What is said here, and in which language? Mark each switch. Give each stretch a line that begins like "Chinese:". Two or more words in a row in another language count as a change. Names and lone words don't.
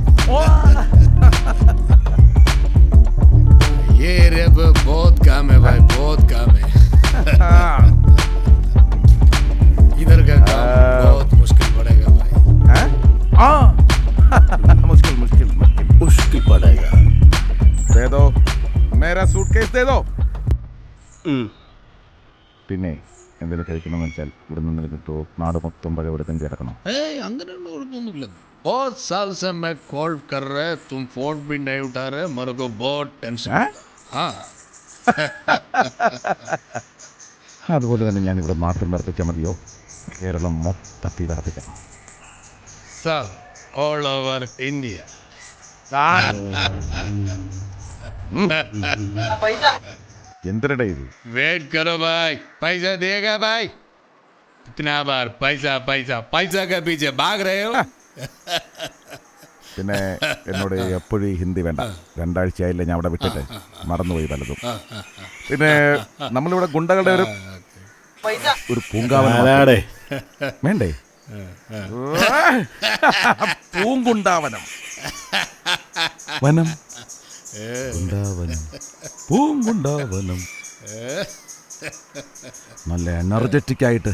Hindi: ये एरिया पे बहुत काम है भाई, बहुत काम है। इधर का काम बहुत मुश्किल पड़ेगा भाई। मुश्किल मुश्किल मुश्किल मुश्किल पड़ेगा। दे दो मेरा सूटकेस दे दो।
Malayalam: പിന്നെ എന്തെങ്കിലും കഴിക്കണമെന്ന് വെച്ചാൽ ഇവിടെ നിന്ന് കിട്ടുമോ? നാട് മൊത്തം പഴയ ഇവിടെ തന്നെ കിടക്കണം. അങ്ങനെയുള്ള കുഴപ്പമൊന്നുമില്ല।
Hindi: बहुत साल से मैं कॉल कर रहे, तुम फोन भी नहीं उठा रहे, मेरे को बहुत टेंशन। हाँ
Malayalam: അതുപോലെ തന്നെ ഞാൻ ഇവിടെ മാത്രം വർദ്ധിച്ചാൽ മതിയോ? കേരളം മൊത്തത്തിൽ വർദ്ധിക്കണം.
English: सब all over India.
Malayalam: എന്തിനടാ ഇത്?
Hindi: वेट करो भाई, पैसा देगा भाई। इतना बार पैसा पैसा पैसा के पीछे भाग रहे हो।
Malayalam: പിന്നെ എന്നോട് എപ്പോഴും ഈ ഹിന്ദി വേണ്ട. 2 ആഴ്ചയായില്ല ഞാൻ അവിടെ വിട്ടിട്ട്, മറന്നുപോയി പലതും. പിന്നെ നമ്മളിവിടെ ഗുണ്ടകളുടെ ഒരു പൂങ്കാവനം വേണ്ടേ? പൂങ്കുണ്ടാവനം വനം ഗുണ്ടാവനം പൂങ്കുണ്ടാവനം നല്ല എനർജറ്റിക് ആയിട്ട്.